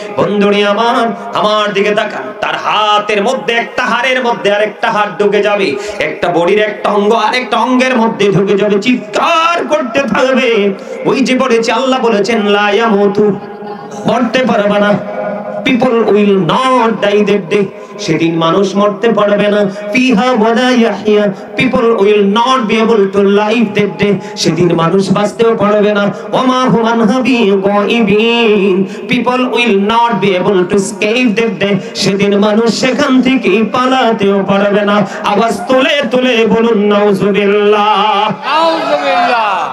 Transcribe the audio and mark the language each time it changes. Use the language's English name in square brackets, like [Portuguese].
[Bangla] বন্ধুরে আমার দিকে তাকান, তার হাতের মধ্যে একটা হাড়ের মধ্যে আরেকটা হাড় ঢুকে যাবে, একটা বডির একটা অঙ্গ আরেকটা অঙ্গের মধ্যে ঢুকে যাবে, চিৎকার করতে থাকবে। ওই যে বলেছে, আল্লাহ বলেছেন, [Arabic] লা ইয়ামুতু, [Bangla] মরতে পারবে না। [English] People will not die that day, [Bangla] সেদিন মানুষ মরতে পারবে না। [Arabic] ফিহা ওয়ালা ইয়াহইয়া, [English] people will not be able to live that day, [Bangla] সেদিন মানুষ বাঁচতেও পারবে না। [Arabic] ওমা হুম আনহা বিগাইবিন, [English] people will not be able to escape that day, [Bangla] সেদিন মানুষ সেখান থেকে পালাতেও পারবে না। আওয়াজ তুলে তুলে বলুন নাউজুবিল্লাহ, নাউজুবিল্লাহ।